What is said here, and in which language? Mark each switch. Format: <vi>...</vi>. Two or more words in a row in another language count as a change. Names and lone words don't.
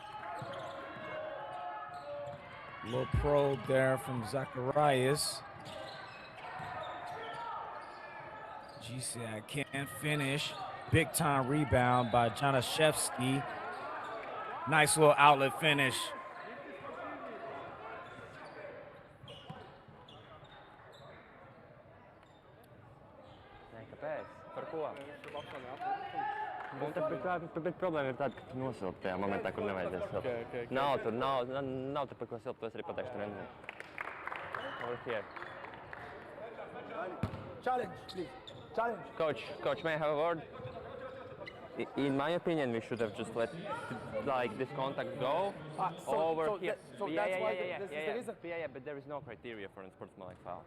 <en>A little probe there from Zacharias. GCI can't finish. Big time rebound by Janaszewski. Nice little outlet finish.</en> <lv>Kāpēc? Par ko? Bet problēma ir tāda, ka tu nosilpi tajā momentā, kur nevajadzēs silpt. Nav tur par ko silpt, to es arī pateikšu trenerim.</lv> <en>Over here. Challenge, please. Challenge. Coach, may I have a word? In my opinion, we should have just let this contact go over here. So that's why there is a... Yeah, but there is no criteria for a sportsmanlike foul.</en>